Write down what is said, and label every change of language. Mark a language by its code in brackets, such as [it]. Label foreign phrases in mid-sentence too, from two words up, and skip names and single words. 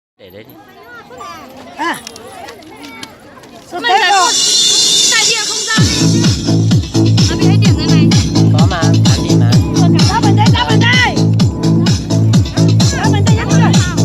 [zh] 得的。哎，我们在带电空间，那边还电着呢。 [vi] có mà bạn đi mà. Đá mình đây, đá mình đây. Đá mình đây, dắt rồi.